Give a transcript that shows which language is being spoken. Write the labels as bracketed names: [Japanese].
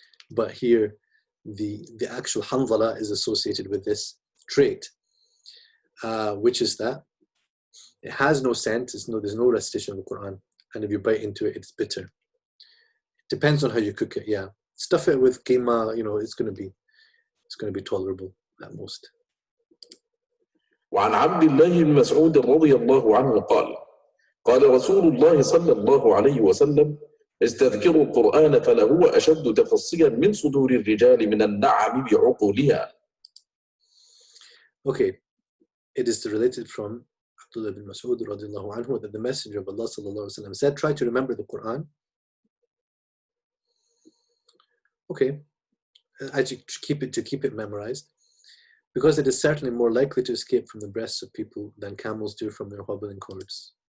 [English] But here, the actual Handhala is associated with this trait, which is that it has no scent. There's no recitation of the Quran, and if you bite into it, it's bitter. Depends on how you cook it. Yeah, stuff it with keema, it's going to be tolerable at most. [Arabic] وعن عبد الله بن مسعود رضي الله عنه قال رسول الله صلى الله عليه وسلم استذكروا القرآن فلهو أشد تفصيا من صدور الرجال من النعم بعقولها. [English] Okay, it is related from Abdullah bin Mas'ud radiallahu anhu that the Messenger of Allah sallallahu alaihi wasallam said, try to remember the Quran. Okay, as you keep it memorized, because it is certainly more likely to escape from the breasts of people than camels do from their hobbling cords.